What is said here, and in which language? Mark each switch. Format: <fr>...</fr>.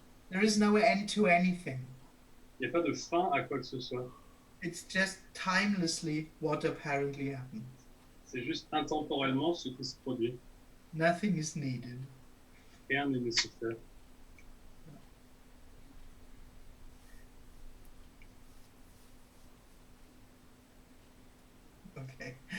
<en>There is no end to anything.</en> <fr>Il n'y a pas de fin à quoi que ce soit.</fr> <en>It's just timelessly what apparently happens.</en> <fr>C'est juste intemporellement ce qui se produit.</fr> <en>Nothing is needed.</en> <fr>Rien n'est nécessaire.</fr> <en>Okay.</en>